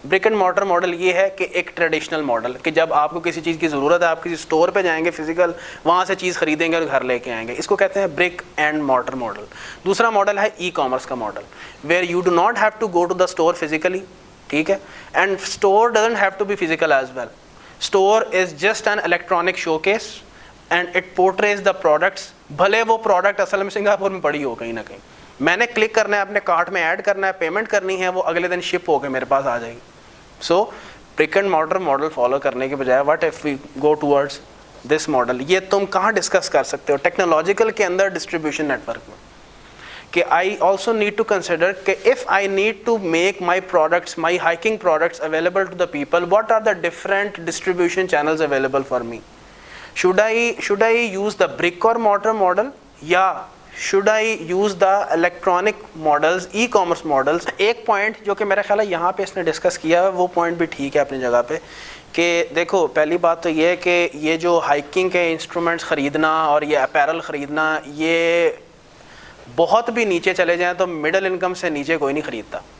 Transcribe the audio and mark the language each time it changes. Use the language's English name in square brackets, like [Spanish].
[Urdu] Brick and mortar model یہ ہے کہ ایک ٹریڈیشنل ماڈل کہ جب آپ کو کسی چیز کی ضرورت ہے آپ کسی اسٹور پہ جائیں گے فزیکل, وہاں سے چیز خریدیں گے اور گھر لے کے آئیں گے, اس کو کہتے ہیں برک اینڈ مارٹر ماڈل. دوسرا ماڈل ہے ای کامرس کا model, [English] Where you do not have to go to the store physically, ٹھیک ہے, and store doesn't have to be physical as well. Store is just an electronic showcase and it portrays the products. [Urdu] بھلے وہ product اصل میں Singapore میں پڑی ہو کہیں نہ کہیں, میں نے کلک کرنا ہے, اپنے کارٹ میں ایڈ کرنا ہے, پیمنٹ کرنی ہے, وہ اگلے دن شپ ہو کے میرے پاس آ جائے گی. [English] so brick and mortar model follow [Urdu] کرنے کے بجائے [English] What if we go towards this model. [Urdu] یہ تم کہاں ڈسکس کر سکتے ہو؟ ٹیکنالوجیکل کے اندر ڈسٹریبیوشن نیٹ ورک میں. [English] کہ I also need to consider کہ if I need to make my products, my hiking products available to the people, what are the different distribution channels available for me? Should I use the brick or mortar model, یا should I use the electronic models, e-commerce models. [Urdu] ایک point جو کہ میرا خیال ہے یہاں پہ اس نے ڈسکس کیا ہے وہ پوائنٹ بھی ٹھیک ہے اپنی جگہ پہ, کہ دیکھو پہلی بات تو یہ ہے کہ یہ جو ہائکنگ کے انسٹرومنٹس خریدنا اور یہ اپیرل خریدنا, یہ بہت بھی نیچے چلے جائیں تو مڈل انکم سے نیچے کوئی نہیں خریدتا.